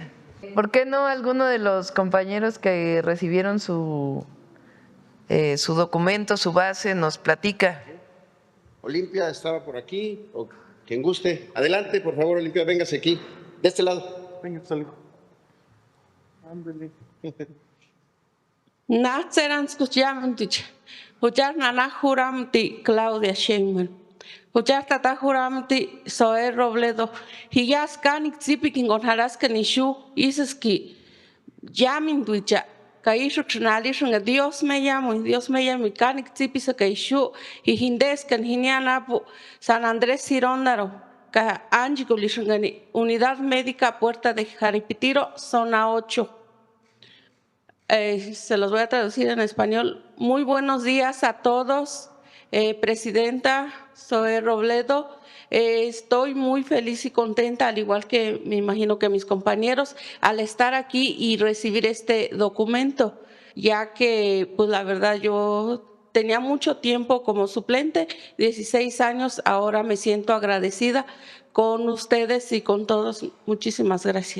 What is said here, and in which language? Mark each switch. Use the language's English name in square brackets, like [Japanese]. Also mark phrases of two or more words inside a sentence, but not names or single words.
[Spanish] ¿Por qué no alguno de los compañeros que recibieron su documento, su base, nos platica? Olimpia estaba por aquí, o quien guste. Adelante, por favor, Olimpia, véngase aquí, de este lado. Venga, salgo. [Purepecha] Hujar nana juramti Claudia Sheinbaum. Hujar tata juramti Zoe Robledo. Hiyas kanik zipikin gonharas kanishu iseski yamin duicha. Kaishu trinalishu nga Dios [Spanish] me llamo [Purepecha] kanik zipisa kaishu hihindes kan hinianapu San Andrés Ciróndaro. Ka anjiku lishungani Unidad Médica Puerta de Jaripitiro, zona 8. [Spanish] Se los voy a traducir en español. Muy buenos días a todos. Presidenta Zoe Robledo, estoy muy feliz y contenta, al igual que me imagino que mis compañeros, al estar aquí y recibir este documento, ya que pues la verdad yo tenía mucho tiempo como suplente, 16 años, ahora me siento agradecida con ustedes y con todos.